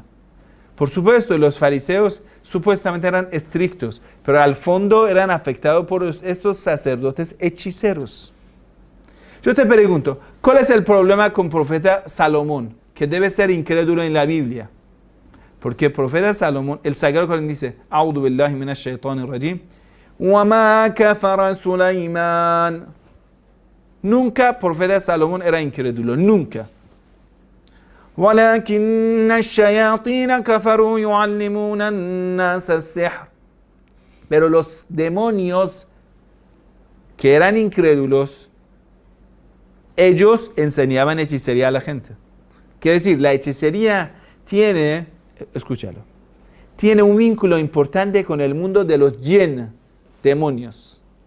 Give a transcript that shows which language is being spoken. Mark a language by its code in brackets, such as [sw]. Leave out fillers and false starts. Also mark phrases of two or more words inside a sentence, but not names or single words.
[es] Por supuesto, los fariseos supuestamente eran estrictos, pero al fondo eran afectados por estos sacerdotes hechiceros. Yo te pregunto, ¿cuál es el problema con el profeta Salomón, que debe ser incrédulo en la Biblia? Porque el profeta Salomón, el Sagrado Corán dice, [ar] أعوذ بالله من الشيطان الرجيم, وما كفر سليمان. [es] Nunca el profeta Salomón era incrédulo, nunca. [ar] وَلَكِنَّ الشَّيَاطِينَ كَفَرُوا يُعَلِّمُونَ النَّاسَ السِّحْرَ. [es] Pero los demonios que eran incrédulos, ellos enseñaban hechicería a la gente. Quiere decir, la hechicería tiene, escúchalo, tiene un vínculo importante con el mundo de los jinn, demonios.